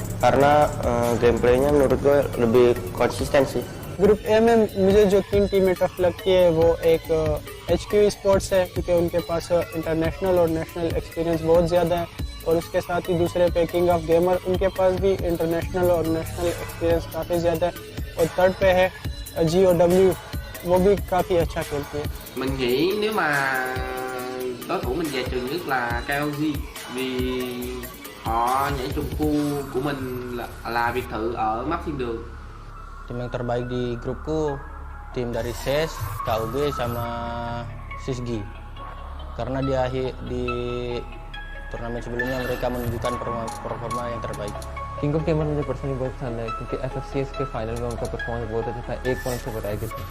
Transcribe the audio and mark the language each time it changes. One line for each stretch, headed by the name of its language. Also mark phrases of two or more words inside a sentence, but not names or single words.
Indonesian: karena gameplaynya menurut gue lebih konsisten sih.
Hindi: ग्रुप ए में मुझे जो 3 टीमें टफ लगती है वो एक HQ Esports है, क्योंकि उनके पास इंटरनेशनल और
English: national experience
Hindi: बहुत ज़्यादा है, और उसके साथ ही दूसरे पे किंग ऑफ गेमर, उनके पास भी इंटरनेशनल और
English: national experience
Hindi: काफ़ी ज़्यादा है, और थर्ड पे है GOW, वो भी काफ़ी अच्छा खेलती है।
Vietnamese: Mình nghĩ nếu mà đối thủ mình dè chừng nhất là KOG, vì họ nhảy trùng khu của mình là biệt thự ở map thiên đường.
Indonesian: Tim yang terbaik di grupku tim dari SES, KUG sama SISGI. Karena di turnamen sebelumnya mereka menunjukkan performa yang terbaik.
Hindi: किंग ऑफ गेमर मुझे पर्सनली बहुत पसंद है क्योंकि FFAC के फाइनल में उनका परफॉर्मेंस बहुत अच्छा था, 1 पॉइंट से बताया गया था।